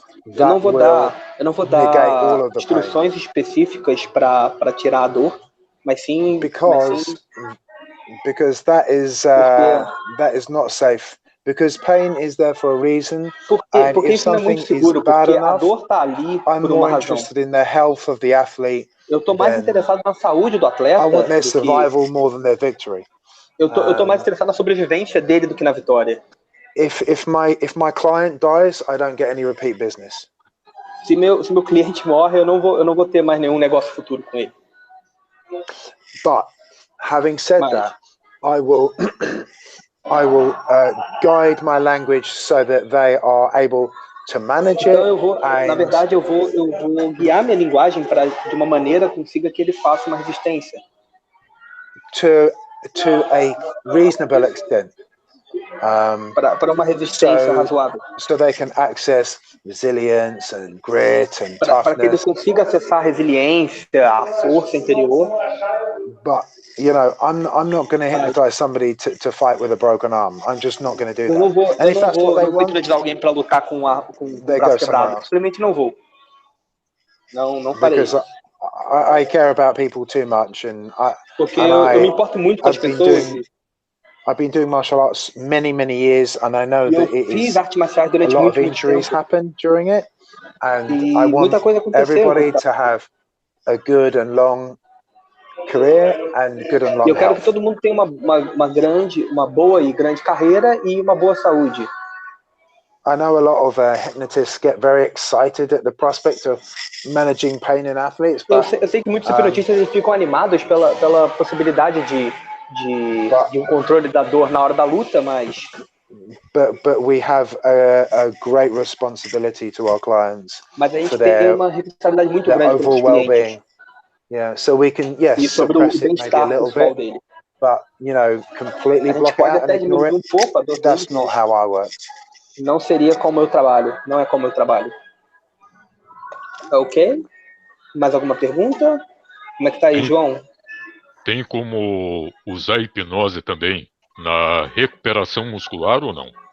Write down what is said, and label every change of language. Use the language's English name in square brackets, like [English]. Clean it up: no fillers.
[Portuguese] Eu não vou dar instruções específicas para tirar a dor, mas sim [English] because that is not safe. Because pain is there for a reason. [Portuguese] Porque isso não é muito seguro, porque a dor está ali por uma razão. [English] Interested in the health of the athlete. [Portuguese] Eu estou mais interessado na saúde do atleta. [English] I want their survival more than their victory. [Portuguese] Eu tô mais interessado na sobrevivência dele do que na vitória. [English] If my client dies, I don't get any repeat business. [Portuguese] Se meu cliente morre, eu não vou ter mais nenhum negócio futuro com ele. [English] But having said that, I will guide my language so that they are able to manage it. [Portuguese] Na verdade, eu vou guiar minha linguagem de uma maneira que consiga que ele faça uma resistência. [English] To a reasonable extent. [Portuguese] Para uma resistência razoável. [English] So they can access resilience and grit and toughness. [Portuguese] Para que ele consiga acessar a resiliência, a força interior. [English] But I'm not going to hypnotize somebody to fight with a broken arm. I'm just not going to do that. [Portuguese] Eu não vou hipnotizar alguém para lutar com o braço quebrado. Simplesmente não vou. Não farei. [English] Because I care about people too much, [Portuguese] porque eu me importo muito com as pessoas. [English] I've been doing martial arts many years, and I know that a lot of injuries happen during it, and I want everybody to have a good and long career and good and long health. [Portuguese] Eu quero que todo mundo tenha uma boa e grande carreira e uma boa saúde. [English] I know a lot of hypnotists get very excited at the prospect of managing pain in athletes. [Portuguese] Eu sei que muitos hipnotistas ficam animados pela possibilidade de um controle da dor na hora da luta, mas [English] but we have a great responsibility to our clients. [Portuguese] Mas a gente tem uma responsabilidade muito grande pelos clientes. [English] Yeah, so we can suppress it maybe a little bit, but completely block it out and ignore it. That's not how I work. [Portuguese] Não seria como eu trabalho, não é como eu trabalho. Ok? Mais alguma pergunta? Como é que tá aí, João? Tem como usar hipnose também na recuperação muscular ou não?